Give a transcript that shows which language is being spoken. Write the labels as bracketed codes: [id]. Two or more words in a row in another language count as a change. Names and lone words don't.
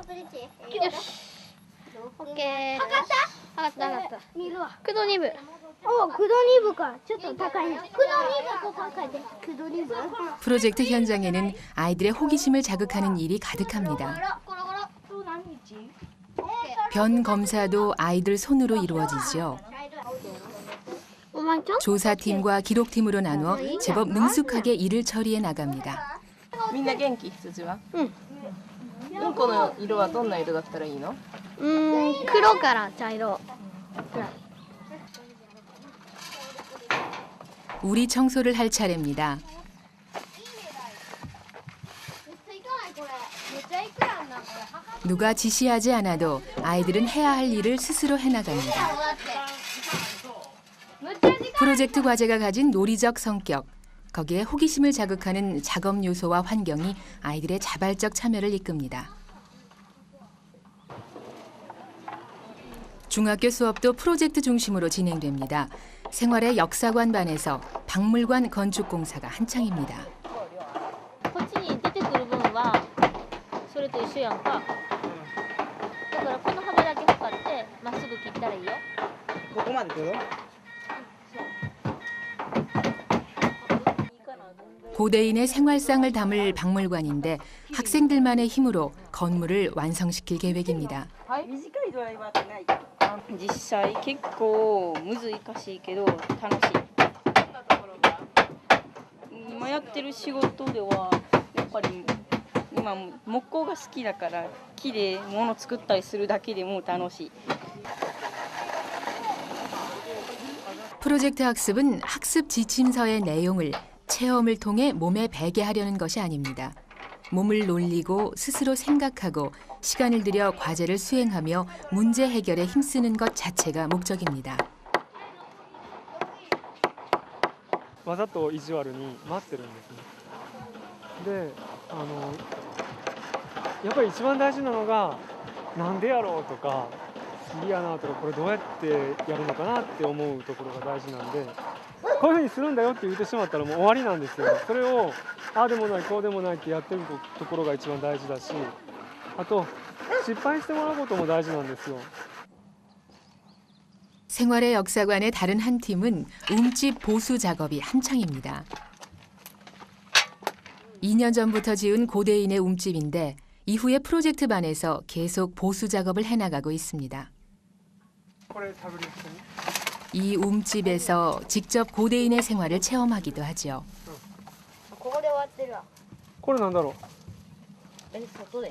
[ko] 프로젝트 현장에는 아이들의 호기심을 자극하는 일이 가득합니다. 변 검사도 아이들 손으로 이루어지죠. 조사팀과 기록팀으로 나누어 제법 능숙하게 일을 처리해 나갑니다. [ja] みんな元気？羊は？うんこの色はどんな色だったらいいの？黒から茶色。 [ko] 우리 청소를 할 차례입니다. 누가 지시하지 않아도 아이들은 해야 할 일을 스스로 해나갑니다. 프로젝트 과제가 가진 논리적 성격, 거기에 호기심을 자극하는 작업 요소와 환경이 아이들의 자발적 참여를 이끕니다. 중학교 수업도 프로젝트 중심으로 진행됩니다. 생활의 역사관 반에서 박물관 건축 공사가 한창입니다. [ja] こっちに出てくる分はそれと一緒やんか。すぐ切ったらいいよ。ここまで来る? [ko] 고대인의 생활상을 담을 박물관인데 학생들만의 힘으로 건물을 완성시킬 계획입니다. [ja] 実際結構難しいけど楽しい。今やってる仕事ではやっぱり今木工が好きだから木で物作ったりするだけでも楽しい。 [ko] 프로젝트 학습은 학습 지침서의 내용을 체험을 통해 몸에 배게 하려는 것이 아닙니다. 몸을 놀리고 스스로 생각하고 시간을 들여 과제를 수행하며 문제 해결에 힘쓰는 것 자체가 목적입니다. [ja] わざと意地悪に待ってるんですね。で、やっぱり一番大事なのがなんでやろうとか嫌なとかこれどうやってやるのかなって思うところが大事なんで、こういうふうにするんだよって言ってしまったらもう終わりなんですよ。それをああでもないこうでもないってやってるところが一番大事だし、あと失敗してもらうことも大事なんですよ。 [ko] 생활의 역사관의 다른 한 팀은 움집 보수 작업이 한창입니다. 2년 전부터 지은 고대인의 움집인데 이후에 프로젝트 반에서 계속 보수 작업을 해나가고 있습니다. 이 움집에서 직접 고대인의 생활을 체험하기도 하죠. [ja] ここで終わってるわ。これなんだろう? 外で?